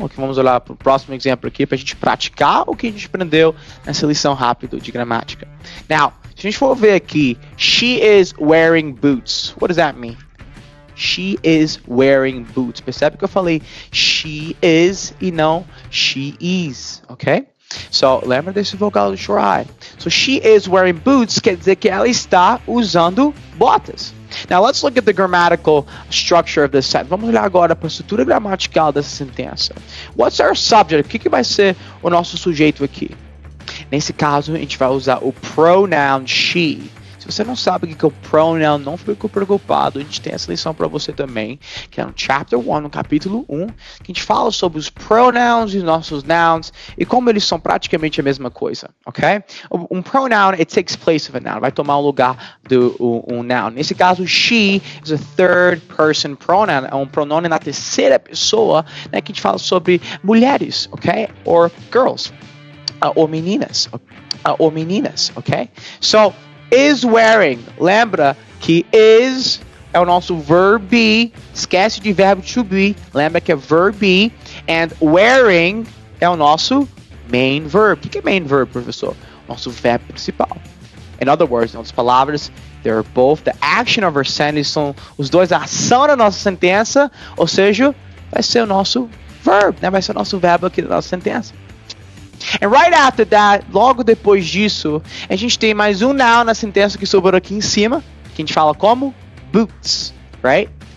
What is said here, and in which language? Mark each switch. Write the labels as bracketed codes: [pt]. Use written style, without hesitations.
[pt] Okay, vamos olhar para o próximo exemplo aqui para a gente praticar o que a gente aprendeu nessa lição rápida de gramática. Now, se a gente for ver aqui, [en] she is wearing boots. What does that mean? She is wearing boots. [pt] Percebe que eu falei she is e não she is, ok? So, lembra desse vogal do try. So, [en] she is wearing boots [pt] quer dizer que ela está usando botas. [en] Now, let's look at the grammatical structure of this sentence. [pt] Vamos olhar agora para a estrutura gramatical dessa sentença. [en] What's our subject? [pt] O que vai ser o nosso sujeito aqui? Nesse caso, a gente vai usar o pronoun she. Se você não sabe o que é o pronoun, não fique preocupado. A gente tem essa lição para você também, que é no Chapter 1, no capítulo 1, que a gente fala sobre os pronouns e os nossos nouns e como eles são praticamente a mesma coisa, ok? Um pronoun, [en] it takes place of a noun, [pt] vai tomar o lugar do um noun. Nesse caso, [en] she is a third person pronoun, [pt] é um pronome na terceira pessoa, né, que a gente fala sobre mulheres, ok? [en] Or girls, [pt] ou meninas, ok? So, is wearing. Lembra que is é o nosso verb be. Esquece de verbo to be. Lembra que é verb be. And wearing é o nosso main verb. O que é main verb, professor? Nosso verbo principal. [en] In other words, [pt] em outras palavras, [en] they're both the action of our sentence. [pt] São os dois a ação da nossa sentença. Ou seja, vai ser o nosso verb, né? Vai ser o nosso verbo aqui da nossa sentença. [en] And right after that, [pt] logo depois disso, a gente tem mais um noun na sentença que sobrou aqui em cima, que a gente fala como boots, right?